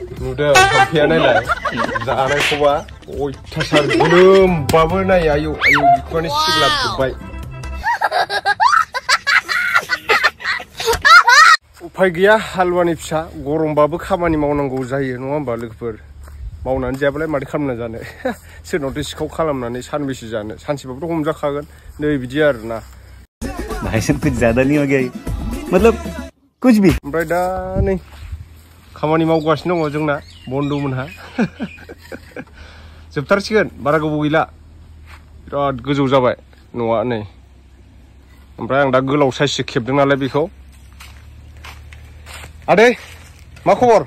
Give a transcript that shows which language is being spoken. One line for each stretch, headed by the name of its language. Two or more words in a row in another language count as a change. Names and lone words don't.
Bodo: नुदों हाम्पेया नायलाय जानायखौबा अयथासार गोलोमबाबो नाय आयौ आयौ बिखुङानो सिग्लाबजोब्बाय उफाय गैया हालुवानि फिसा गरमबाबो खामानि मावनांगौ जायो नङा होमबा लोगोफोर मावनानै जायाबालाय माथो खालामना जानो सोरनावथ' सिखाव खालामनानै सानबेसे जानो सानसेबाबोथ' हमजाखागोन नै बिदि आरोना
Hindi: भाईजान कुछ ज्यादा नहीं हो गया मतलब कुछ भी
Bodo: ओमफ्राय दा नै खामानि मावगासिनो दङ जोंना बन्द'मोनहा जोबथारसिगोन बारा गोबाव गैला बिराद गोजौ जाबाय न'आ नै ओमफ्राय आं दा गोलाव साइजसो खेबदों नालाय बेखौ आदै मा खबर